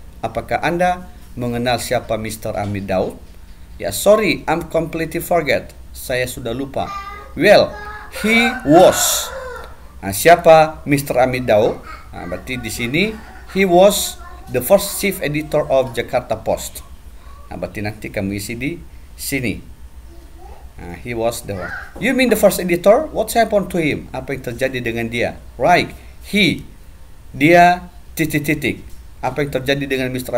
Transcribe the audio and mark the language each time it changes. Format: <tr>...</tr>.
<id>Apakah Anda mengenal siapa Mr. Amir Daud?</id> <en>Ya, sorry, I'm completely forget.</en> <id>Saya sudah lupa.</id> <en>Well, he was.</en> <id>Siapa Mr. Amir Daud? Berarti di sini</id> <en>he was the first chief editor of Jakarta Post.</en> <id>Berarti nanti kamu isi di sini.</id> <en>He was the one. You mean the first editor? What happened to him?</en> <id>Apa yang terjadi dengan dia? Right. Dia titik-titik. Apa yang terjadi dengan Mr.</id>